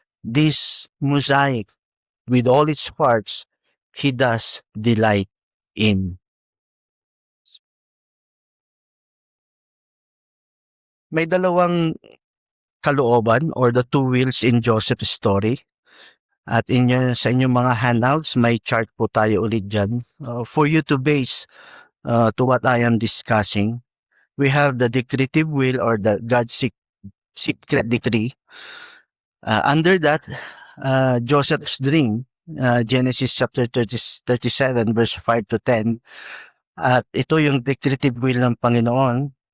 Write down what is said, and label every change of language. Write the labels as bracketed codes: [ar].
[en] This mosaic, with all its parts, he does delight in. [tl] May dalawang kalooban [en] or the two wheels in Joseph's story. [tl] At sa inyong mga handouts, may chart po tayo ulit dyan. [en] For you to base to what I am discussing, we have the decretive will or the God's secret decree. Under that, Joseph's dream, Genesis chapter 37 verse 5 to 10, [tl] at ito yung [en] decretive will ng Panginoon.